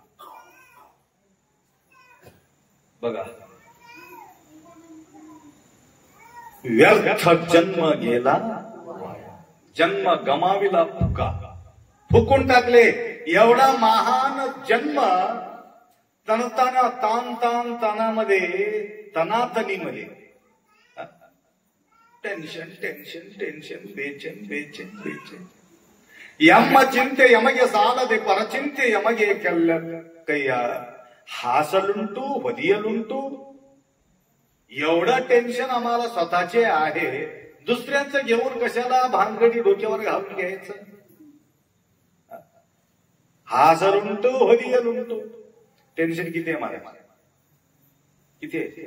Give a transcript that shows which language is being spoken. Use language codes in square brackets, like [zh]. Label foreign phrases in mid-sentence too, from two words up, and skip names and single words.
[mr] बघा, व्यर्थ जन्म गेला, जन्म गमाविला फुका. फुकून टाकले एवढा महान जन्म. तणताना ताण ताणामध्ये, तनातनीमध्ये [en] tension tension tension, [mr] बेचैन बेचैन बेचैन. [kn] ಯಮ್ಮ ಚಿಂತೆ ಯಮಗೆ ಸಾಲದೆ ಪರಚಿಂತೆ ಯಮಗೆ ಕೈಯ ಹಾಸಲುಂಟು ಬದಿಯಲುಂಟು. [mr] एवढं टेन्शन आम्हाला स्वतःचे आहे, दुसऱ्यांचं घेऊन कशाला भानगडी डोक्यावर घालून घ्यायचं. [kn] ಹಾಸಲುಂಟು ಬದಿಯಲುಂಟು. [mr] टेन्शन किती आहे मला? किती आहे?